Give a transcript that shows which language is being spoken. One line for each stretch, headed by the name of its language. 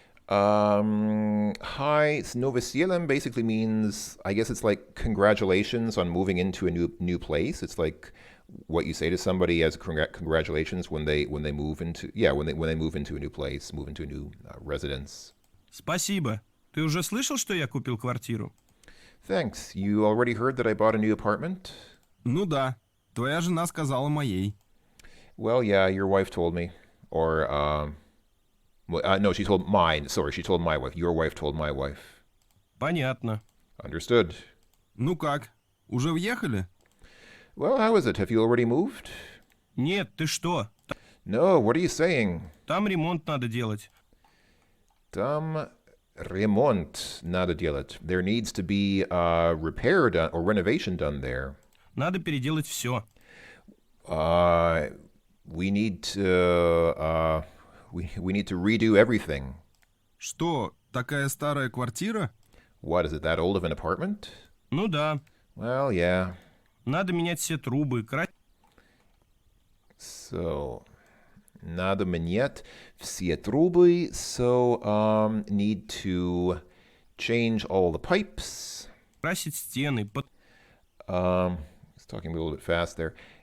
English: hi, Novosielem basically means, I guess it's like congratulations on moving into a new place. It's like what you say to somebody as congratulations when they move into when they move into a new place, move into a new residence.
Russian: Спасибо. Ты уже слышал, что я купил квартиру?
English: Thanks. You already heard that I bought a new apartment?
Russian: Ну да. Твоя жена сказала моей.
English: Well, yeah, your wife told me. Or, no, she told mine. Sorry, she told my wife. Your wife told my wife.
Russian: Понятно.
English: Understood.
Russian: Ну как? Уже въехали?
English: Well, how is it? Have you already moved?
Russian: Нет, ты что?
English: No, what are you saying?
Russian: Там ремонт надо делать. Там ремонт надо делать.
English: There needs to be repair done or renovation done there.
Russian: Надо переделать все.
English: We need to we need to redo everything.
Russian: Что, такая старая квартира?
English: What is it? That old of an apartment?
Russian: Ну да.
English: Well, yeah.
Russian: Надо менять все трубы, So, надо менять все трубы.
English: So, need to change all the pipes.
Russian: красить стены,
English: He's talking a little bit fast there.